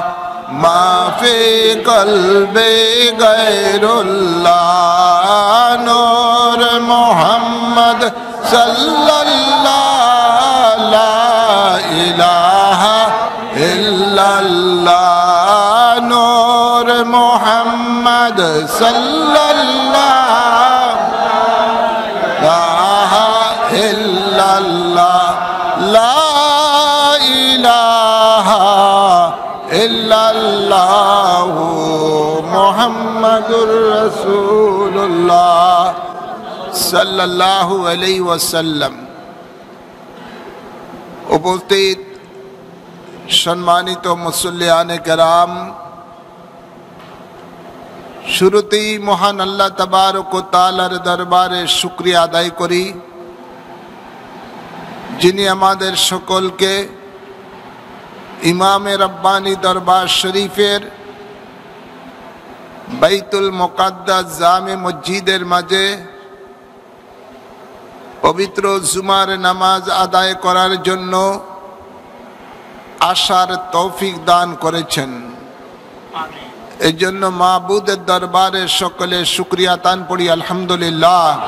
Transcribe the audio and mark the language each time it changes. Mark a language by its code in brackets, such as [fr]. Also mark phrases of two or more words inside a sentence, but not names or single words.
[ar] ما فی قلبی غیر اللہ نور محمد صلی اللہ لا الہ الا اللہ نور محمد صلی اللہ لا الا اللہ لا الہ الا اللہ محمد رسول اللہ صلی اللہ علیہ وسلم [bn] উপস্থিত সম্মানিত মুসল্লিয়ানে কেরাম শুরুতেই মহান আল্লাহ তাবারক ও তাআলার দরবারে শুকরিয়া আদায় করি যিনি আমাদের সকলকে ইমামে রব্বানী দরবার শরীফের বাইতুল মুকাদ্দাস জামে মসজিদের মাঝে পবিত্র জুমার নামাজ আদায় করার জন্য আসার তৌফিক দান করেছেন এই জন্য মাবুদের দরবারে সকলে শুকরিয়া তান পড়ি আলহামদুলিল্লাহ